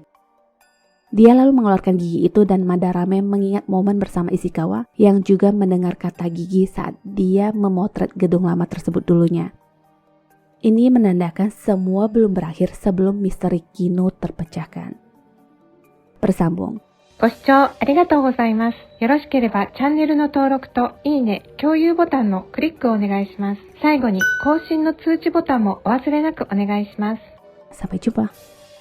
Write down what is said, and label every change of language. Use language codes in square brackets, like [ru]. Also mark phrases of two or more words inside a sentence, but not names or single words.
[id] Dia lalu mengeluarkan gigi itu dan Madarame mengingat momen bersama Ishikawa yang juga mendengar kata gigi saat dia memotret gedung lama tersebut dulunya. Ini menandakan semua belum berakhir sebelum misteri Kinu terpecahkan. Bersambung. [ja] ご視聴ありがとうございます。よろしければチャンネルの登録といいね、共有ボタンのクリックをお願いします。最後に更新の通知ボタンもお忘れなくお願いします。 [id] Sampai jumpa.